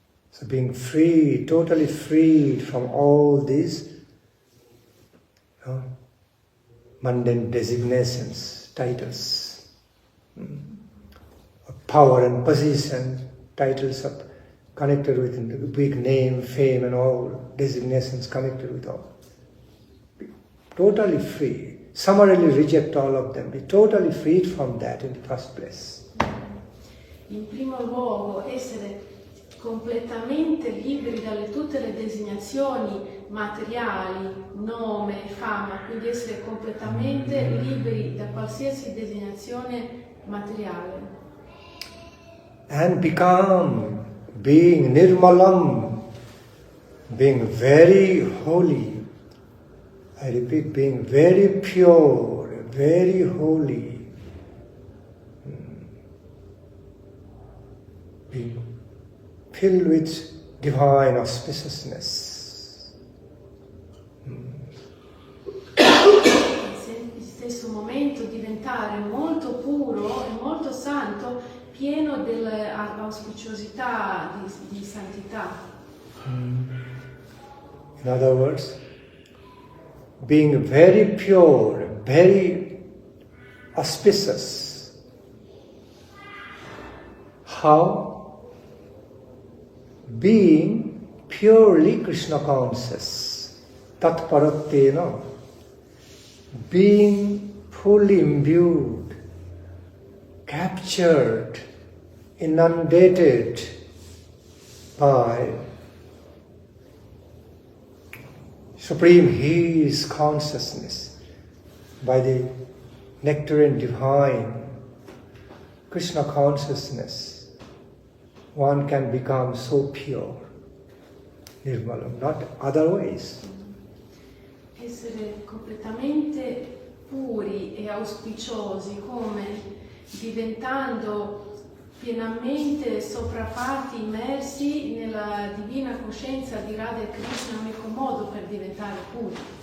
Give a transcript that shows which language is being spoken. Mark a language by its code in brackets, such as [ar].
[en] So being free, totally freed from all these mundane designations, titles, of power and position, titles of connected with the big name, fame, and all designations connected with all. Be totally free. Summarily reject all of them. Be totally freed from that in the first place. [it] In primo luogo, essere completamente liberi dalle tutte le designazioni materiali, nome, fama, quindi essere completamente liberi da qualsiasi designazione materiale. [en] And become, being nirmalam, being very holy. I repeat, being very pure, very holy. Being filled with divine auspiciousness. [it] Nel stesso momento diventare molto puro e molto santo, pieno dell'auspiciosità di santità. [en] In other words, being very pure, very auspicious. How? Being purely Krishna conscious. [sa] Tat-parattena. [en] Being fully imbued, captured, inundated by Supreme His consciousness, by the nectarine divine Krishna consciousness, one can become so pure, nirmalam, not otherwise. [it] Essere completamente puri e auspiciosi, come diventando pienamente sopraffatti, immersi nella divina coscienza di Radha e Krishna, l'unico modo per diventare puri.